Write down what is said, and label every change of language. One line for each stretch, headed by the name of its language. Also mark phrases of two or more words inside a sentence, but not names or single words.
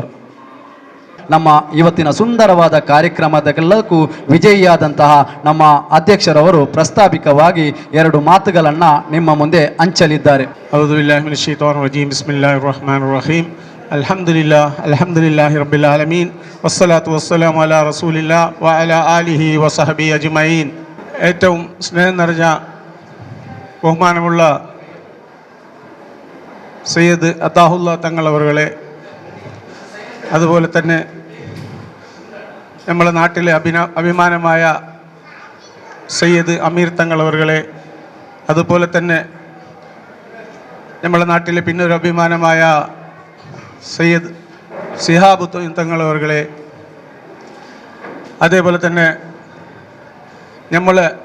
Kannada: ನಮ್ಮ ಇವತ್ತಿನ ಸುಂದರವಾದ ಕಾರ್ಯಕ್ರಮದೆಲ್ಲಕ್ಕೂ ವಿಜಯಿಯಾದಂತಹ ನಮ್ಮ ಅಧ್ಯಕ್ಷರವರು ಪ್ರಸ್ತಾವಿಕವಾಗಿ 2 ಮಾತುಗಳನ್ನು ನಿಮ್ಮ ಮುಂದೆ ಹಂಚಲಿದ್ದಾರೆ.
Arabic: أعوذ بالله من الشيطان الرجيم. بسم الله الرحمن الرحيم. الحمد لله رب العالمين. والصلاة والسلام على رسول الله وعلى آله وصحبه أجمعين.
Malayalam: ഏറ്റവും സ്നേഹം നിറഞ്ഞ ബഹുമാനമുള്ള സയ്യിദ് അതാഹുല്ല തങ്ങളവറുകളെ, അതുപോലെ തന്നെ നമ്മുടെ നാട്ടിലെ അഭിമാനമായ സയ്യിദ് അമീർ തങ്ങളവറുകളെ, അതുപോലെ തന്നെ നമ്മുടെ നാട്ടിലെ പിന്നൊരു അഭിമാനമായ സയ്യിദ് സിഹാബുദ്ദീൻ തങ്ങളവറുകളെ, അതേപോലെ തന്നെ നമ്മളെ